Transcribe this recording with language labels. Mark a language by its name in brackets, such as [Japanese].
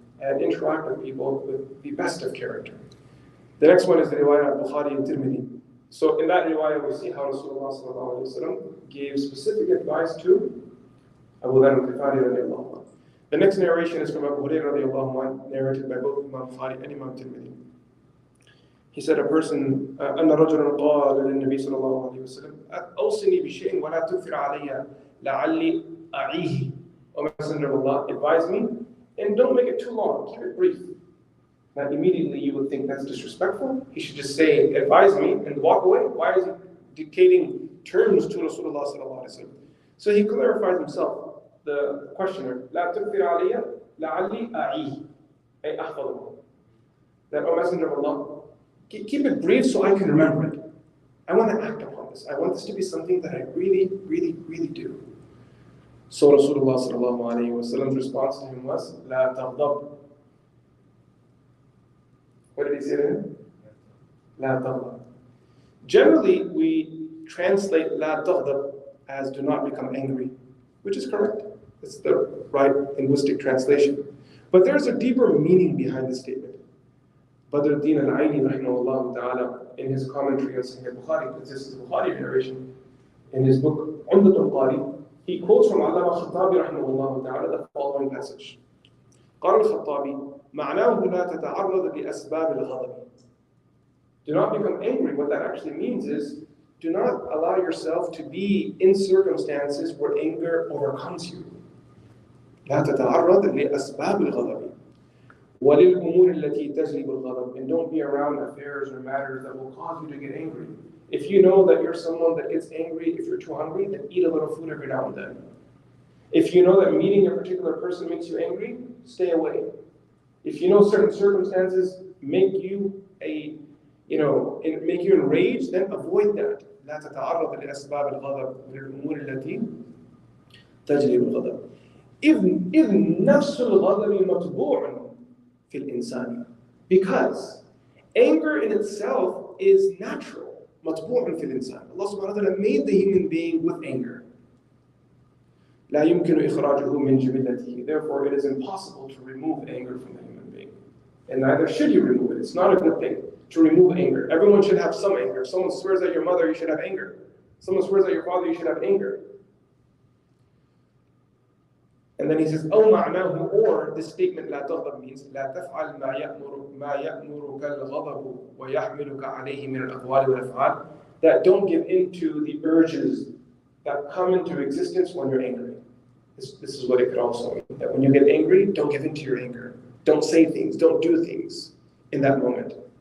[English] And interact with people with the best of character. The next one is the riwayah of Bukhari and Tirmidhi. So in that riwayah we see how Rasulullah sallallahu alaihi wasallam gave specific advice to Abu Dharr al-Ghifari radiallahu anhu. The next narration is from Abu Hurairah radiallahu anhu, narrated by both Imam Bukhari and Imam Tirmidhi. He said a person, [Arabic] أن رجلا قال للنبي صلى الله عليه وسلم أوصني بشيء ولا تكثر علي لعلي أعيه. [English] O Messenger of Allah, advise me and don't make it too long, keep it brief. Now immediately you would think that's disrespectful. He should just say, advise me and walk away. Why is he dictating terms to Rasulullah sallallahu alaihi wasallam? So he clarifies himself, the questioner, [Arabic] لا تكثر علي لعلي أعيه أي أحفظه. [English] That, O Messenger of Allah, keep it brief so I can remember it. I want to act upon this. I want this to be something that I really, really, really do. So Rasulullah sallallahu alayhi wa sallam's response to him was, [Arabic] لا تغضب. [English] What did he say to him? [Arabic] لا تغضب. [English] Generally, we translate [Arabic] لا تغضب [English] as do not become angry, which is correct. It's the right linguistic translation. But there's a deeper meaning behind the statement. Badr al-Din al-Aini rahimahullah ta'ala, in his commentary on Sahih Bukhari, because this is the Bukhari narration, in his book Untitled Chapter, he quotes from Allama Khattabi rahimahullah ta'ala the following passage. [Arabic] قال الخطابي معناه لا تتعرض لأسباب الغضب. [English] Do not become angry. What that actually means is, do not allow yourself to be in circumstances where anger overcomes you. [Arabic] لا تتعرض لأسباب الغضب. وَلِلْأُمُورِ الَّتِي تَجْلِبُ الْغَضَبِ. [English] And don't be around affairs or matters that will cause you to get angry. If you know that you're someone that gets angry if you're too hungry, then eat a little food every now and then. If you know that meeting a particular person makes you angry, stay away. If you know certain circumstances make you enraged, then avoid that. [Arabic] لا تتعرض لأسباب الغضب وللأمور التي تجلب الغضب. إذ نفس الغضب مطبوع في الإنسان. [English] Because anger in itself is natural. [Arabic] مطبوع في الإنسان. [English] Allah subhanahu wa ta'ala made the human being with anger. [Arabic] لا يمكن إخراجه من جبلته. [English] Therefore, it is impossible to remove anger from the human being. And neither should you remove it. It's not a good thing to remove anger. Everyone should have some anger. If someone swears at your mother, you should have anger. If someone swears at your father, you should have anger. And then he says, [Arabic] أو معناه, [English] or this statement [Arabic] لا تغضب [English] means [Arabic] لا تفعل ما يأمرك الغضب ويحملك عليه من الأقوال والأفعال. [English] That don't give in to the urges that come into existence when you're angry. This is what it could also mean. That when you get angry, don't give in to your anger. Don't say things, don't do things in that moment.